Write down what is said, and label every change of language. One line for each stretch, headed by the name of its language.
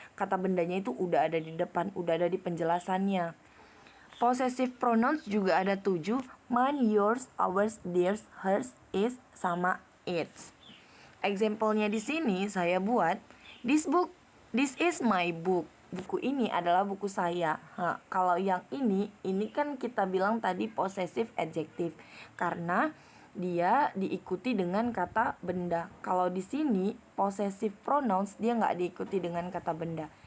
Indonesian: Kata bendanya itu udah ada di depan, udah ada di penjelasannya. Possessive pronouns juga ada 7.
English: Mine, yours, ours, theirs, hers, is, sama its.
Indonesian: Example-nya di sini saya buat,
English: this is my book.
Indonesian: Buku ini adalah buku saya. Kalau yang ini kan kita bilang tadi possessive adjective karena dia diikuti dengan kata benda. Kalau di sini possessive pronouns dia nggak diikuti dengan kata benda.